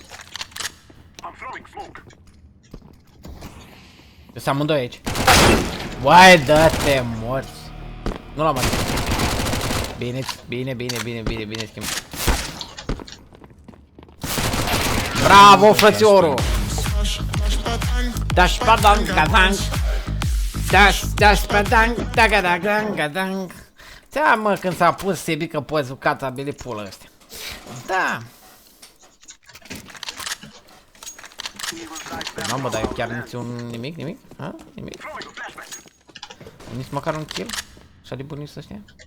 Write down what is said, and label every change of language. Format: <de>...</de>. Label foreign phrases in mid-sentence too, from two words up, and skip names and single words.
<ro>Sunt amândoi aici. Băi, dă-te morți. Nu l-am mai. Bine, schimb. Bravo, frățioru! Dash padang, gadang. Dash padang, dagadang, gadang. Da, mă, când s-a pus Sebi că poți jucați abele pulă ăstea. Da. Mamă, dar chiar nimic? Ha? Nimic? Nici măcar un kill? Așa de bunici ăștia?</ro>